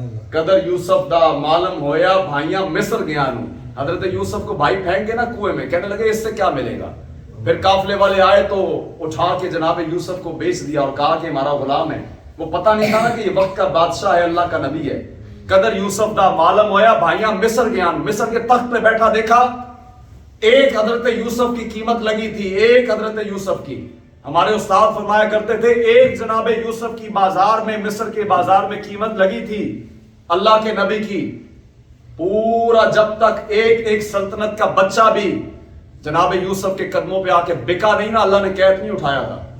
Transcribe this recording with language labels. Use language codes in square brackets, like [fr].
[pa] قدر یوسف دا معلوم ہویا بھائیاں مصر گیا نو. [ur] حضرت یوسف کو بھائی پھینک کے نا کنویں میں، کہنے لگے اس سے کیا ملے گا. پھر قافلے والے آئے تو اٹھا کے جناب یوسف کو بیچ دیا اور کہا کہ ہمارا غلام ہے. وہ پتہ نہیں تھا نا کہ یہ وقت کا بادشاہ ہے، اللہ کا نبی ہے. [pa] قدر یوسف دا معلوم ہویا بھائیاں مصر گیا. [ur] مصر کے تخت پہ بیٹھا دیکھا، ایک حضرت یوسف کی قیمت لگی تھی، ایک حضرت یوسف کی. ہمارے استاد فرمایا کرتے تھے ایک جناب یوسف کی بازار میں، مصر کے بازار میں قیمت لگی تھی اللہ کے نبی کی. پورا جب تک ایک ایک سلطنت کا بچہ بھی جناب یوسف کے قدموں پہ آ کے بکا نہیں نا، اللہ نے قید نہیں اٹھایا تھا.